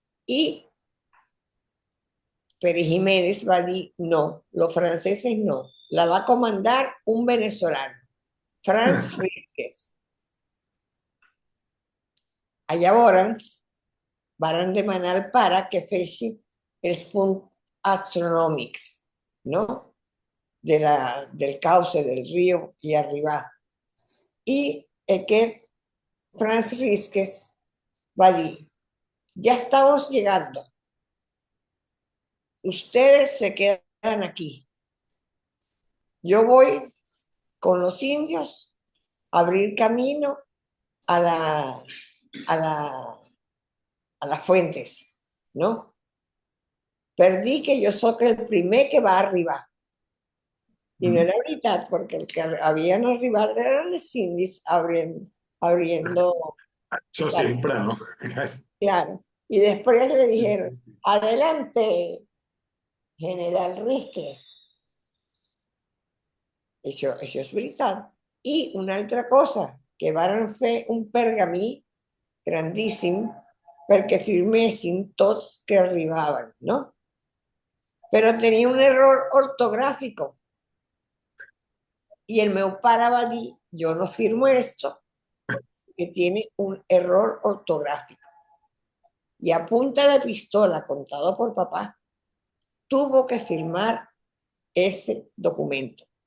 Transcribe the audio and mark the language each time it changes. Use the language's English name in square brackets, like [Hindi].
[Catalan] I Pérez Jiménez va dir no, [Spanish] los franceses no. La va comandar un venezolano, Franz Rizquez. [Catalan] Llavors varen demanar al pare que fessin els punts astronòmics, no? [Spanish] Del cauce del río y arribar. Y aquest Franz Rizquez [Catalan] va dir, [Spanish] ya estamos llegando. Ustedes se quedan aquí. Yo voy con los indios abrir camino a, la, a, la, a las fuentes, no? [Catalan] Per dir que jo sóc el primer que va arribar. I no era veritat, perquè el que havien arribat eren els indis abriendo. Això sempre, no? [Spanish] Claro. Y después le dijeron, adelante, General Risques. [Catalan] Això és veritat. I una altra cosa, que varen fer un pergamí grandíssim perquè firmessin tots que arribaven, no? Però tenia un error ortográfico. [Spanish] Y [Catalan] el meu pare va dir, [Spanish] yo no firmo esto, que tiene un error ortográfico. Y a punta de pistola, contado por papá, tuvo que firmar ese documento.